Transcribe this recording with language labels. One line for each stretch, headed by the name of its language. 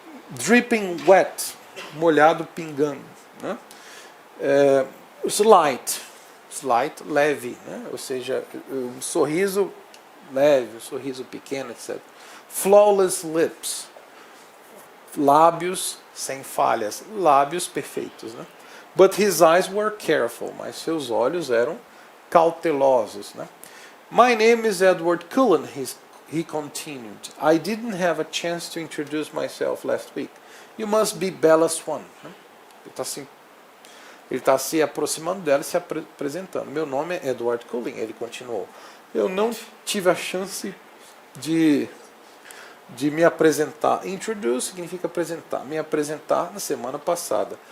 Portuguese: Dripping wet, molhado, pingando, né? Slight, leve, né? Ou seja, um sorriso leve, um sorriso pequeno, etc. Flawless lips, lábios sem falhas, lábios perfeitos, né?
English: But his eyes were careful,
Portuguese: mas seus olhos eram cautelosos, né?
English: My name is Edward Cullen, he continued. I didn't have a chance to introduce myself last week. You must be Bella Swan.
Portuguese: Ele está se aproximando dela e se apresentando. Meu nome é Edward Cullen, ele continuou. Eu não tive a chance de me apresentar. Introduce significa apresentar. Me apresentar na semana passada.